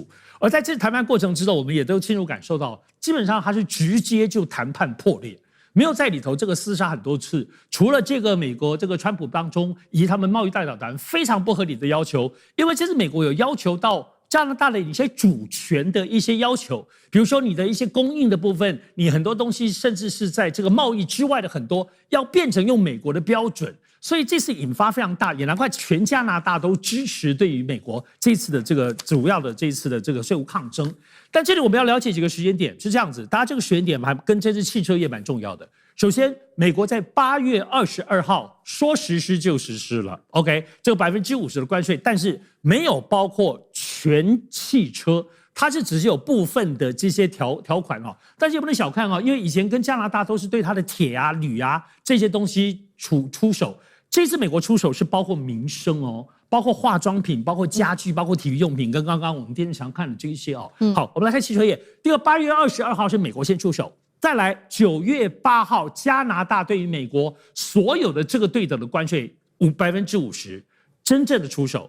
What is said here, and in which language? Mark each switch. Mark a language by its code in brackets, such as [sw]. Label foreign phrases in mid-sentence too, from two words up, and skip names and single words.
[zh] 而在這談判過程之中，我們也都清楚感受到，基本上它是直接就談判破裂，沒有在裡頭這個廝殺很多次。除了這個美國這個川普當中以及他們貿易代表團非常不合理的要求，因為這次美國有要求到加拿大的一些主權的一些要求，比如說你的一些供應的部分，你很多東西甚至是在這個貿易之外的很多要變成用美國的標準，所以這次引發非常大，也難怪全加拿大都支持對於美國這次的這個主要的這次的這個稅務抗爭。但這裡我們要了解幾個時間點，是這樣子，大家這個時間點還跟這次汽車業蠻重要的。首先，美國在8月22號說實施就實施了 ，OK， 這個50%的關稅，但是沒有包括全汽車，它是只是有部分的這些條款哦。但是也不能小看哦，因為以前跟加拿大都是对它的鐵啊、鋁啊這些東西出手，這次美國出手是包括民生哦，包括化妝品、包括家具、包括體育用品，跟剛剛我們電視上看的這一些哦。好，我們來看汽車業。第二，8月22號是美國先出手。再來，9月8號，加拿大对於美國所有的這個對等的關稅50%，真正的出手。